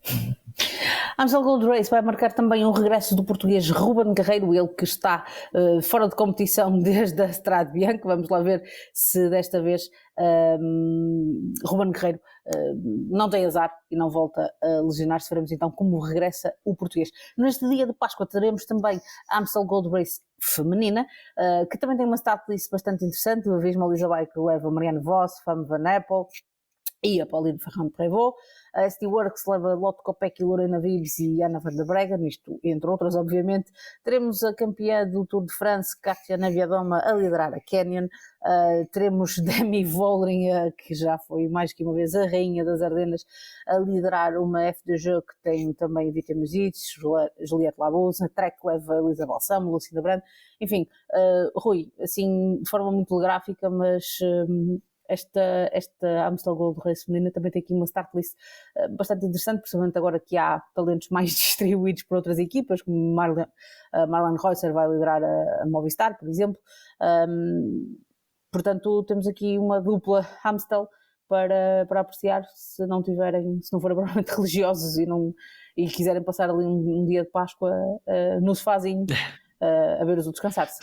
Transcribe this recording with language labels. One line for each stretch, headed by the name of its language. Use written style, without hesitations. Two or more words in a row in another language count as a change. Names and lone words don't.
Portuguese: A Amstel Gold Race vai marcar também um regresso do português Ruben Guerreiro, ele que está fora de competição desde a Strade Bianche. Vamos lá ver se desta vez Ruben Guerreiro não tem azar e não volta a lesionar-se. Veremos então como regressa o português. Neste dia de Páscoa teremos também a Amstel Gold Race feminina, que também tem uma
English: start list
Portuguese: bastante interessante. A Visma Leisure que leva Marianne Vos, Femme Van Apple e a Pauline Ferrand-Prévot. A SD Works leva Lotte Kopecky, Lorena Wiebes e Anna van der Breggen, isto entre outras, obviamente. Teremos a campeã do Tour de France, Katia Neviadoma, a liderar a Canyon. Teremos Demi Vollering, que já foi mais que uma vez a rainha das Ardenas, a liderar uma FDJ que tem também Vita Music, Juliette Labouze. A Trek leva Elisa Balsamo, Lucinda Brand. Enfim, Rui, assim de forma muito telegráfica, mas esta Amstel Gold Race feminina também tem aqui uma
English: start list
Portuguese: bastante interessante, principalmente agora que há talentos mais distribuídos por outras equipas, como Marlene Reusser vai liderar a Movistar, por exemplo. Portanto, temos aqui uma dupla Amstel para apreciar, se não forem provavelmente religiosos e quiserem passar ali um dia de Páscoa no sofazinho a ver os outros cansar-se.